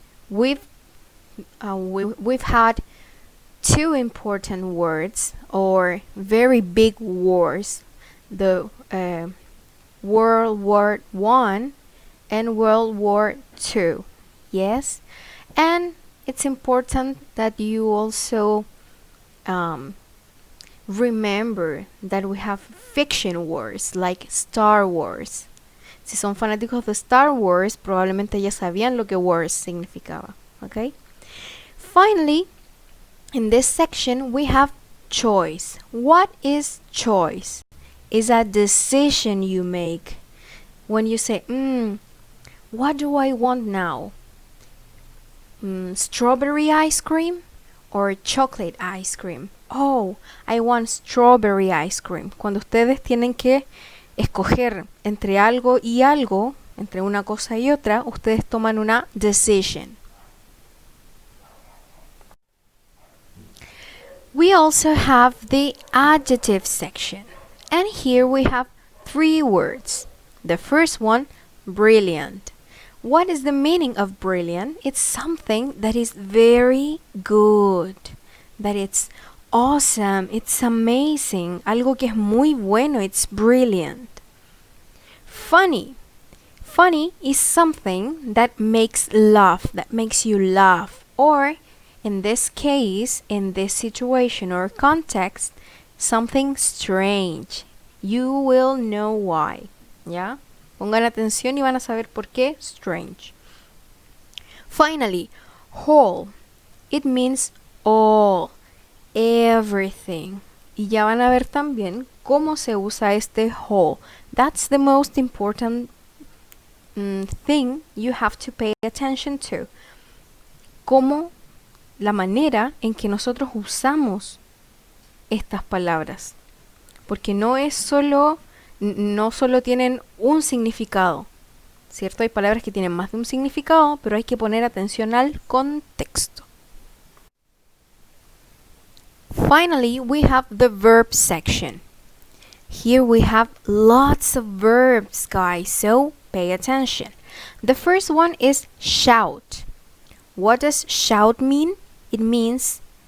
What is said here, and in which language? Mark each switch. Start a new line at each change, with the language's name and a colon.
English: We've had 2 important words or very big wars, the World War I and World War II. Yes, and it's important that you also remember that we have fiction wars like Star Wars.
Spanish: Si son fanáticos de Star Wars, probablemente ya sabían lo que wars significaba.
English: Okay? Finally, in this section, we have choice. What is choice? It's a decision you make. When you say, what do I want now? Strawberry ice cream or chocolate ice cream? Oh, I want strawberry ice cream.
Spanish: Cuando ustedes tienen que escoger entre algo y algo, entre una cosa y otra, ustedes toman una decision.
English: We also have the adjective section. And here we have 3 words. The first one, brilliant. What is the meaning of brilliant? It's something that is very good, that it's awesome, it's amazing,
Spanish: algo que es muy bueno,
English: it's brilliant. Funny. Funny is something that makes laugh, that makes you laugh, or in this case, in this situation or context, something strange. You will know why. ¿Ya?
Spanish: Pongan atención y van a saber por qué strange.
English: Finally, whole. It means all, everything.
Spanish: Y ya van a ver también cómo se usa este whole.
English: That's the most important thing you have to pay attention to.
Spanish: Cómo la manera en que nosotros usamos estas palabras, porque no solo tienen un significado, ¿cierto? Hay palabras que tienen más de un significado, pero hay que poner atención al contexto.
English: Finally, we have the verb section. Here we have lots of verbs, guys, so pay attention. The first one is shout. What does shout mean? It means